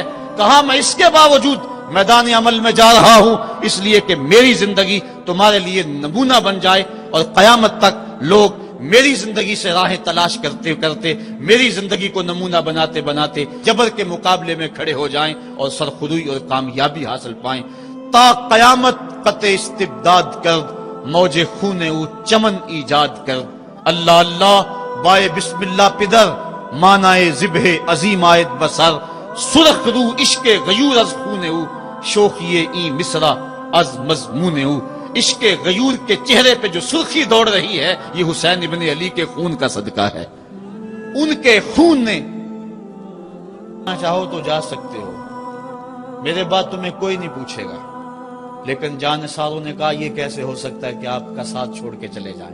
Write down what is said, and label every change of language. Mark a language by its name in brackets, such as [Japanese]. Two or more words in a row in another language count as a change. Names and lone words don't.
[Urdu] کہا میں اس کے باوجود میدان عمل میں جا رہا ہوں اس لیے کہ میری زندگی تمہارے لیے نمونہ بن جائے، اور قیامت تک لوگ میری زندگی سے راہیں تلاش کرتے کرتے میری زندگی کو نمونہ بناتے بناتے جبر کے مقابلے میں کھڑے ہو جائیں اور سرخروئی اور کامیابی حاصل پائیں۔ [Persian] تا قیامت قطع استبداد کرد، موج خون او چمن ایجاد کرد۔ اللہ اللہ بائے بسم اللہ پدر، مانائے ذبح عظیم آیت بسر۔ سرخ رو عشق غیور از خون او، شوخی این مصرع از مضمون او۔ [Urdu] عشق غیور کے چہرے پہ جو سرخی دوڑ رہی ہے یہ حسین ابن علی کے خون کا صدقہ ہے۔ ان کے خون نے، چاہو تو جا سکتے ہو، میرے بعد تمہیں کوئی نہیں پوچھے گا، لیکن جانثاروں نے کہا یہ کیسے ہو سکتا ہے کہ آپ کا ساتھ چھوڑ کے چلے جائیں۔